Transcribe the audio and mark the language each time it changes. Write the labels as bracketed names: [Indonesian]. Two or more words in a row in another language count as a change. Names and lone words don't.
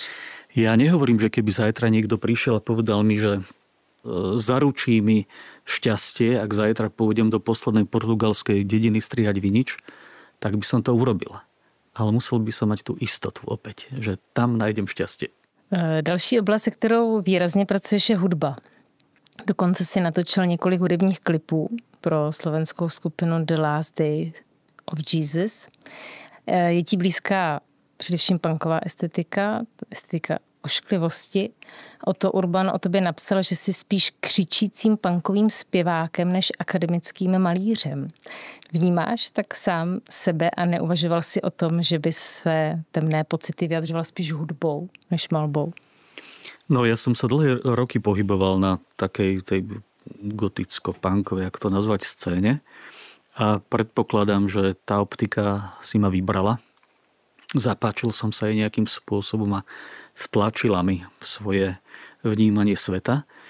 [Slovak] Ja nehovorím, že keby zajtra niekto prišiel a povedal mi, že zaručí mi šťastie, ak zajtra pôjdem do poslednej portugalskej dediny strihať vinič, tak by som to urobil. Ale musel by som mať tú istotu opäť, že tam nájdem šťastie. [Czech] Další oblast, se kterou výrazně pracuješ, je hudba. Dokonce si natočil několik hudebních klipů pro slovenskou skupinu The Last Day of Jesus. Je ti blízká především punková estetika ošklivosti. Otto Urban o tobě napsal, že jsi spíš křičícím punkovým zpěvákem než akademickým malířem. Vnímáš tak sám sebe a neuvažoval si o tom, že bys své temné pocity vyjadřoval spíš hudbou než malbou? [Slovak] No ja som sa dlhé roky pohyboval na takej tej goticko-punkovej, jak to nazvať, scéne. A predpokladám, že tá optika si ma vybrala. Zapáčil som sa jej nejakým spôsobom a vtlačila mi svoje vnímanie sveta.